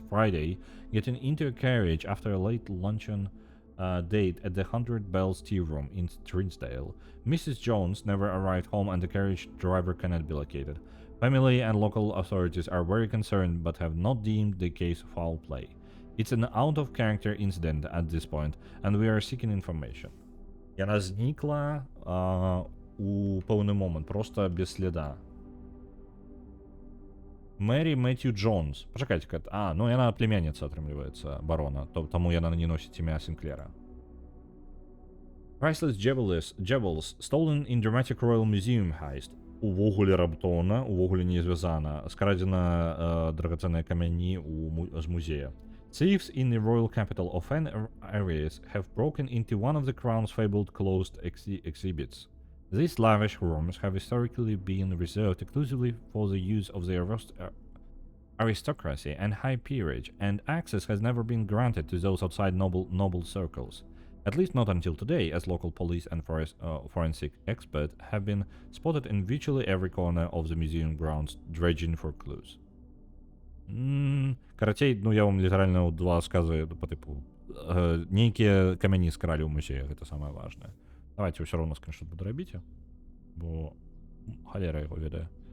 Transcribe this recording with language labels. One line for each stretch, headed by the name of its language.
English: Friday, getting into a carriage after a late luncheon date at the 100 Bells Tea Room in Trinsdale. Mrs. Jones never arrived home and the carriage driver cannot be located. Family and local authorities are very concerned but have not deemed the case foul play. It's an out-of-character incident at this point, and we are seeking information.
Belarusian: Яна знікла у пэўны момант, просто без следа. Мэри Мэтью Джонс. Пачакайце-ка. Яна племянніца, атрымліваецца, барона, таму яна не носіць імя Синклера.
English: Priceless jewels stolen in Dramatic Royal Museum heist.
Belarusian: Увогуле раптоўна, увогуле не звязана. Скрадзена драгацэнныя камяні з музея.
English: Thieves in the royal capital of Fan areas have broken into one of the crown's fabled closed exhibits. These lavish rooms have historically been reserved exclusively for the use of the aristocracy and high peerage, and access has never been granted to those outside noble circles. At least not until today, as local police and forensic experts have been spotted in virtually every corner of the museum grounds, dredging for clues.
Belarusian: Карацей, ну я вам літаральна два сказы по типу нейкія камяні скралі ў музеях, гэта самае важнае. Давайте ўсё роўна скриншот буду рабіць, бо халера яго ведае.